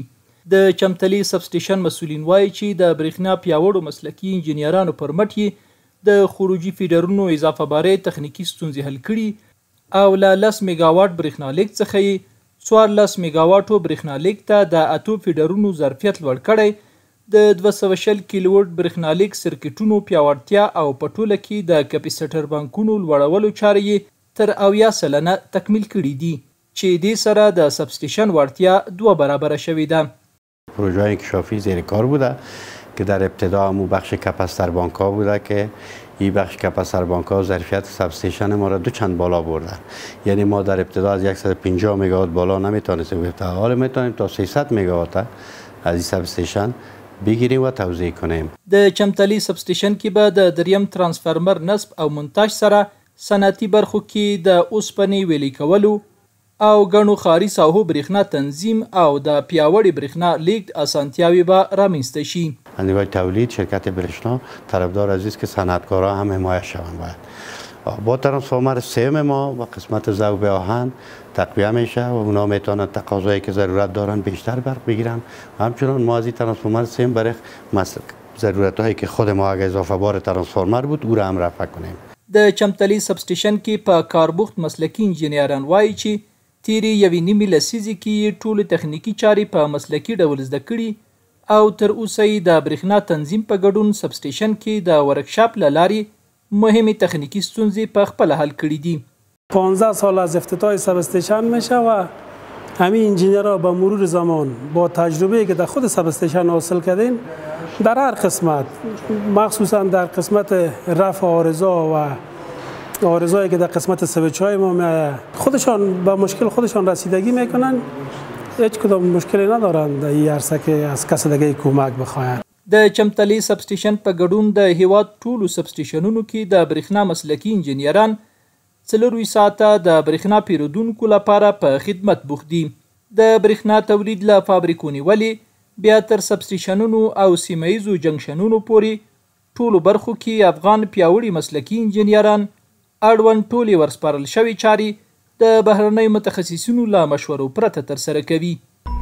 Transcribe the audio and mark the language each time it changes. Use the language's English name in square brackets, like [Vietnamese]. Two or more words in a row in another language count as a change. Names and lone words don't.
[Pashto] د چمتلي سب سټیشن مسؤلین وایي چې د برېښنا پیاوړو مسلکي انجینرانو پر مټ یې د خروجي فیډرونو اضافه بارۍ تخنیکي ستونزې حل کړي او له 10 میگا واټ برېښنا لیک څخه یې 14 میگا واټو برېښنا لیک ته د 8 فیډرونو ظرفیت لوړ کړی. د 220 کیلو وټ برېښنالیک سرکټونو پیاوړتیا او په ټوله کې د کپیسیټر بانکونو لوړولو چارې یې تر 80 سلنه تکمیل کړي دي چې دې سره د سب سټیشن وړتیا 2 برابره شوې ده. [Persian] پروژه انکشافی زیر کار بوده که در ابتدا همون بخش کپاستر بانک ها بوده که این بخش کپاستر بانک ها ظرفیت سب استیشن ما را 2 چند بالا بردن. یعنی ما در ابتدا از 150 مگاوات بالا نمیتونستیم، حالا میتونیم تا 300 مگاوات از این سب استیشن بگیریم و توزیع کنیم. [Pashto] د چمتلي سب سټیشن کې به د دریم ترانسفارمر نصب او مونتاژ سره صنعتي برخو کې د اوسپنې ویلې کولو او ګڼو ښاري ساحو برېښنا تنظیم او د پیاوړي برېښنا لیږد اسانتیاوې به رامنځته شي. [Persian] از نگاه تولید شرکت برېښنا طرفدار از است که صنعتکارها هم حمایت شوند. باید با ترانسفورمر سیم ما و قسمت ذوب آهن تقویه میشه و اونا میتونن تقاضایی که ضرورت دارن بیشتر برق بگیرن و همچنان ما از این ترانسفورمر سیم برای ضرورت هایی که خود ما اگه اضافه بار ترانسفورمر بود او را هم رفع کنیم. [Pashto] د چمتلي سب سټیشن کې په کاربوخت مسلکي انجینران وایي چې تیرې یوې نیمې لسیزې کې ټولې تخنیکي چارې په مسلکي ډول زده کړي او تر اوسه یې د برېښنا تنظیم په ګډون سب سټیشن کې د ورکشاپ له لارې مهمې تخنیکی ستونزې په خپل حل کړي دي. [Persian] 15 سال از افتتاح سب استیشن میشه و همین انجینرها با مرور زمان با تجربه‌ای که در خود سب استیشن حاصل کردین در هر قسمت، مخصوصا در قسمت رفع آرزا و آرزایی که در قسمت سویچ‌های ما میاد، خودشان به مشکل خودشان رسیدگی میکنن، هیچ کدام مشکلی ندارن در این عرصه که از کس دیگه کمک بخواین. [Pashto] د چمتلي سب سټیشن په ګډون د هیواد ټولو سب سټیشنونو کې د برېښنا مسلکي انجینران 24 ساعته د برېښنا پیرودونکو لپاره په خدمت بوخت دي. د برېښنا تولید له فابریکو نیولې بیا تر سب سټیشنونو او سیمه ییزو جنکشنونو پورې ټولو برخو کې افغان پیاوړي مسلکي انجینران اړوند ټولې ورسپارل شوې چارې د بهرنیو متخصصینو له مشورو پرته ترسره کوي.